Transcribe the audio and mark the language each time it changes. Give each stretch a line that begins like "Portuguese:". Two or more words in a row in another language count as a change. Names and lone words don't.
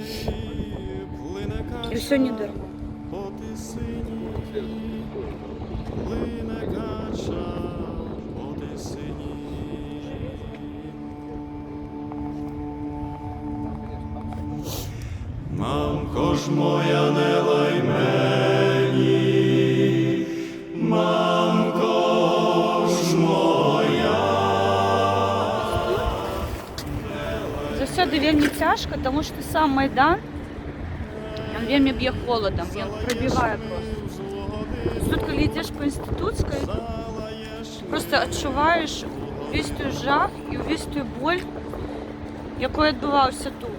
Russian: и все не дорого.
Ukrainian: Мамко ж моя, не лай мені, мамко ж моя.
Belarusian: Заўсёды вельмі цяжка, таму што сам Майдан, ён вельмі б'е холадам, ён прабівае проста. Тут, калі ідзеш па інстытуцкай, проста адчуваеш увесь той жах і увесь той боль, якой адбываўся тут.